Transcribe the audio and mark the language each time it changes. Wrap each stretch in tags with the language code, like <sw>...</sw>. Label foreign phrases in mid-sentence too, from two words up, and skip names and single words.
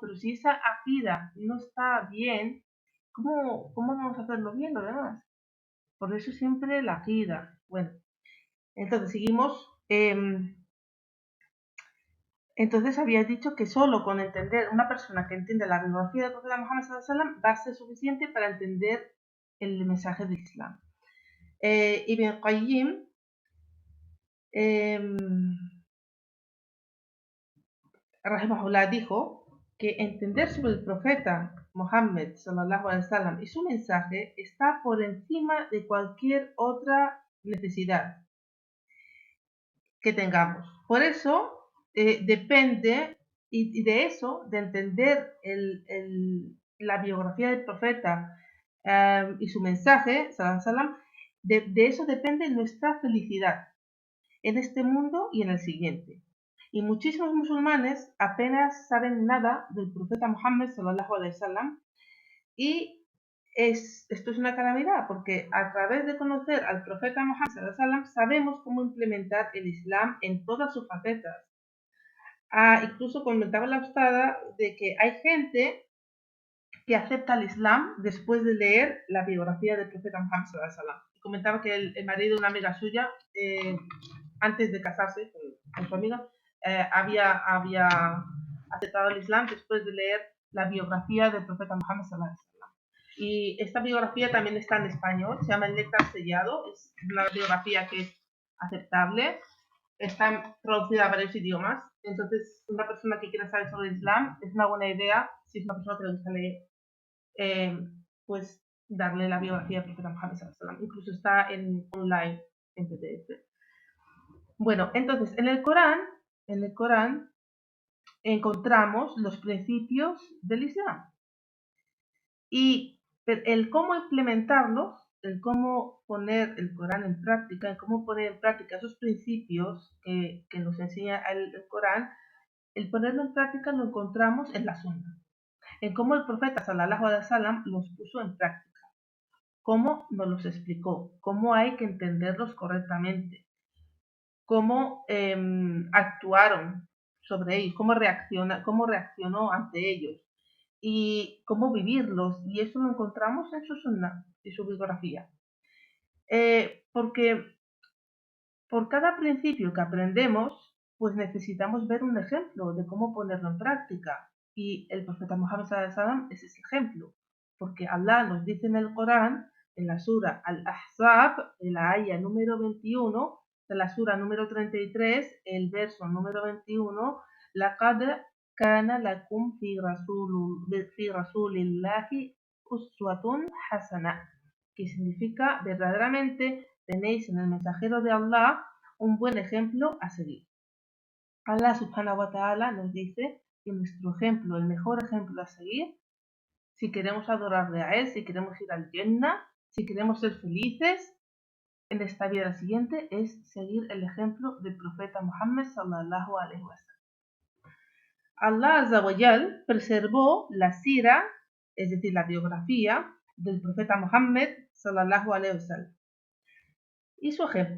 <es>Pero si esa akida no está bien, ¿cómo vamos a hacerlo bien lo demás? Por eso siempre la akida. Bueno, entonces seguimos. Entonces habías dicho que solo con entender, una persona que entiende la biografía del profeta Muhammad</es> <ar>صلى الله عليه وسلم</ar> <es>va a ser suficiente para entender el mensaje del Islam. Ibn Qayyim rahimahullah dijo que entender sobre el profeta Muhammad</es> <ar>صلى الله عليه وسلم</ar> <es>y su mensaje está por encima de cualquier otra necesidad que tengamos. Por eso depende, y de eso, de entender la biografía del profeta y su mensaje, salam, de eso depende nuestra felicidad en este mundo y en el siguiente. Y muchísimos musulmanes apenas saben nada del profeta Muhammad</es> <ar>صلى الله عليه وسلم,</ar> <es>y esto es una calamidad, porque a través de conocer al profeta Muhammad</es> <ar>صلى الله عليه وسلم</ar> <es>sabemos cómo implementar el Islam en todas sus facetas. Incluso comentaba la ustada de que hay gente que acepta el Islam después de leer la biografía del profeta Muhammad</es> <ar>صلى الله عليه وسلم.</ar> <es>Y comentaba que el marido de una amiga suya, antes de casarse con su amiga, había aceptado el Islam después de leer la biografía del profeta Muhammad</es> <ar>صلى الله عليه وسلم.</ar> <es>Y esta biografía también está en español, se llama El Néctar Sellado, es una biografía que es aceptable, está traducida a varios idiomas. Entonces, una persona que quiera saber sobre el Islam, es una buena idea, si es una persona que le gusta leer, pues darle la biografía del profeta Muhammad</es> <ar>صلى الله عليه وسلم.</ar> <es>Incluso está online en PDF. Bueno, entonces en el Corán encontramos los principios del Islam, y el cómo implementarlos, el cómo poner el Corán en práctica, el cómo poner en práctica esos principios que nos enseña el Corán, el ponerlo en práctica lo encontramos en la Sunna, en cómo el profeta</es> <ar>صلى الله عليه وسلم</ar> <es>los puso en práctica, cómo nos los explicó, cómo hay que entenderlos correctamente, cómo actuaron sobre ellos, cómo reaccionó ante ellos y cómo vivirlos. Y eso lo encontramos en su sunna y su biografía. Porque por cada principio que aprendemos, pues necesitamos ver un ejemplo de cómo ponerlo en práctica. Y el profeta Muhammad sallallahu alaihi wasallam es ese ejemplo, porque Allah nos dice en el Corán, en la sura Al-Ahzab, en la aya número 21, de la sura número 33, el verso número 21,</es> <ar>لَقَدْ كَانَ لَكُمْ فِي رَسُولِ اللَّهِ أُسْوَةٌ حَسَنَةٌ,</ar> <es>que significa verdaderamente tenéis en el mensajero de Allah un buen ejemplo a seguir.</es> <ar>الله سبحانه وتعالى</ar> <es>nos dice que nuestro ejemplo, el mejor ejemplo a seguir, si queremos adorarle a Él, si queremos ir al Jannah, si queremos ser felices en esta vida siguiente, es seguir el ejemplo del profeta Muhammad</es> <ar>صلى الله عليه وسلم. الله عز وجل</ar> <es>preservó la sira, es decir, la biografía del profeta Muhammad</es> <ar>صلى الله عليه وسلم,</ar> <es>y su ejemplo.</es>